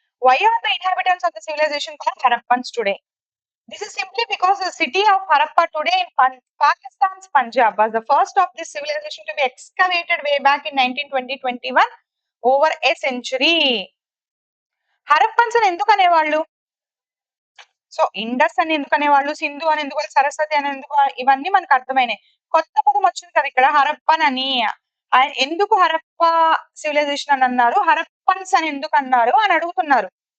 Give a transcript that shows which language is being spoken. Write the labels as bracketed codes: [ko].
[en] Why are the inhabitants of the civilization called Harappans today? This is simply because the city of Harappa today in Pakistan's Punjab was the first of this civilization to be excavated way back in 1920-21, over a century. [te] Harappans అని ఎందుకు అనేవాళ్ళు? So Indus అని ఎందుకు అనేవాళ్ళు, సింధు అని ఎందుకు, సరస్వతి అని ఎందుకు, ఇవన్నీ మనకు అర్థమైనాయి. కొత్త పదం వచ్చింది కదా ఇక్కడ, హరప్పన్ అని. ఆయన ఎందుకు హరప్ప సివిలైజేషన్ అని అన్నారు, హరప్పన్స్ అని ఎందుకు అన్నారు అని అడుగుతున్నారు.